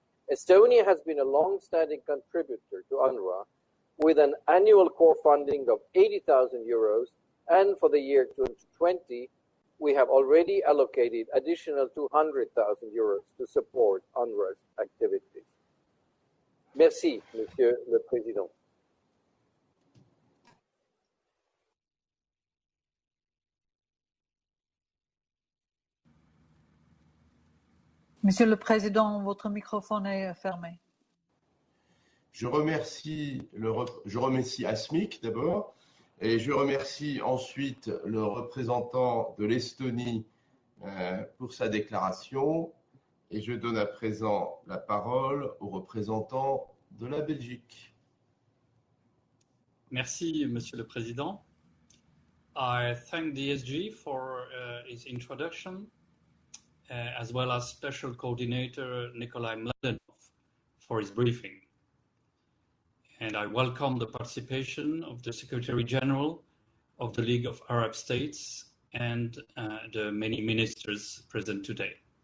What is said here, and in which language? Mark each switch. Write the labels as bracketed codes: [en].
[en] Estonia has been a long-standing contributor to UNRWA with an annual core funding of 80,000 euros, and for the year 2020, we have already allocated additional 200,000 euros to support UNRWA's activities. [fr] Merci, Monsieur le Président. Monsieur le Président, votre microphone est fermé. Je remercie ASMIC d'abord, et je remercie ensuite le représentant de l'Estonie pour sa déclaration, et je donne à présent la parole au représentant de la Belgique. Merci, Monsieur le Président. [en] I thank the ESG for its introduction, as well as Special Coordinator Nickolay Mladenov for his briefing. And I welcome the participation of the Secretary General of the League of Arab States and the many ministers present today.